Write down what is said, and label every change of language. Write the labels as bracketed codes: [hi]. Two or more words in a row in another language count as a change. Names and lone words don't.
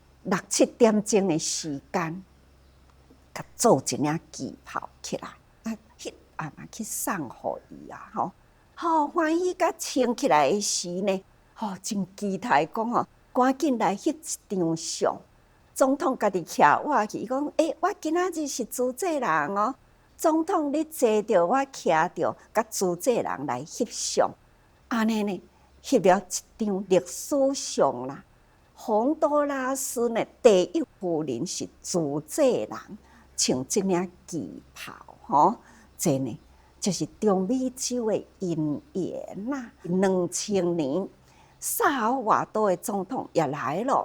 [nan] 6、7 点钟的时间，甲做一领旗袍起来，迄暗嘛去送互伊啊，欢喜甲穿起来的时呢，真期待讲赶紧来翕一张相。总统家己徛我去，伊讲我今仔日是主祭人哦。总统你坐着，我徛着，甲主祭人来翕相。安尼呢，翕了一张历史相啦。洪都拉斯呢，第一夫人是主祭人，穿这领旗袍，这呢就是中美洲的姻缘啦。2000年，萨尔瓦多的总统也来了。